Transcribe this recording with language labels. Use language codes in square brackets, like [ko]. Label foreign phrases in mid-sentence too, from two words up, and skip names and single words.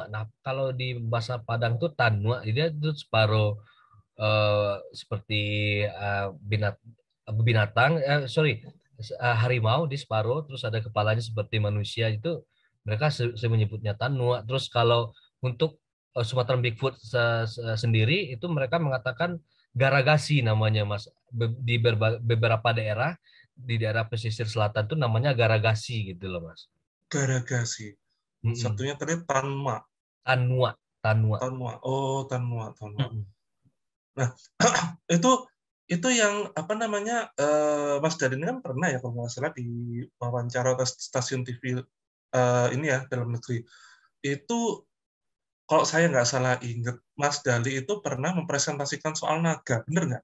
[id] Nah, kalau di bahasa Padang itu tanua, dia itu separuh seperti binat binatang, harimau di separuh, terus ada kepalanya seperti manusia itu mereka menyebutnya tanua. Terus kalau untuk Sumatera Bigfoot sendiri itu mereka mengatakan garagasi namanya Mas. Di beberapa daerah di daerah pesisir selatan tuh namanya garagasi gitu loh Mas. Garagasi. Mm-mm. Satunya tadi tanma. Tanua, tanua. Tanma. Oh, tanma, tanma. Mm-mm. Nah, itu itu yang apa namanya Mas Dadi ini kan pernah ya kalau nggak salah di wawancara stasiun TV ini ya dalam negeri itu kalau saya nggak salah ingat Mas Dali itu pernah mempresentasikan soal naga, bener nggak?